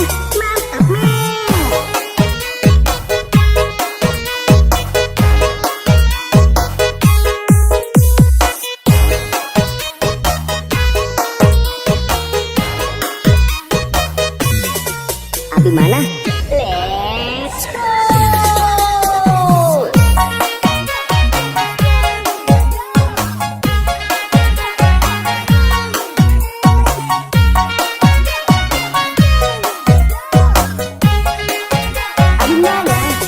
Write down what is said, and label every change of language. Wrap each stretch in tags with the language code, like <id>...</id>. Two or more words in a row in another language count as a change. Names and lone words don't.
<id>Mantap men. Abi mana?</id> <en>Let's go.</en> <id>Abi mana?</id>